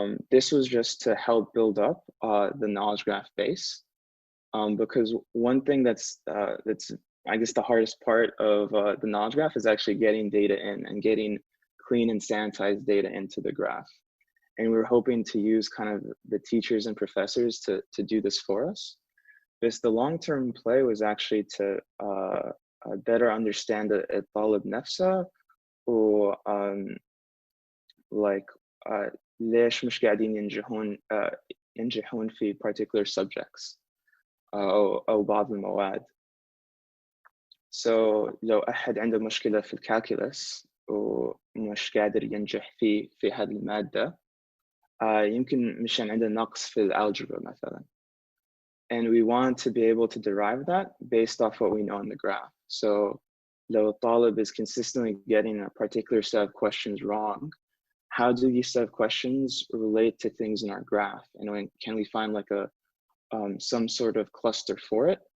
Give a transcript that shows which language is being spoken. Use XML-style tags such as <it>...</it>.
<en>This was just to help build up the knowledge graph base, because one thing that's I guess the hardest part of the knowledge graph is actually getting data in and getting clean and sanitized data into the graph. And we were hoping to use kind of the teachers and professors to do this for us. The long-term play was actually to better understand الطالب نفسه و like</en> <ar>ليش مش قاعدين ينجحون في</ar> <en>particular subjects</en> <ar>أو بعض المواد. So لو أحد عنده مشكلة في الكالكولس ومش قادر ينجح في هذه المادة, يمكن مشان عنده نقص في الالجبرا مثلا.</ar> <en>And we want to be able to derive that based off what we know in the graph. So</en> <ar>لو الطالب</ar> <en>is consistently getting a particular set of questions wrong, how do these set of questions relate to things in our graph? And can we find like some sort of cluster for it?</en>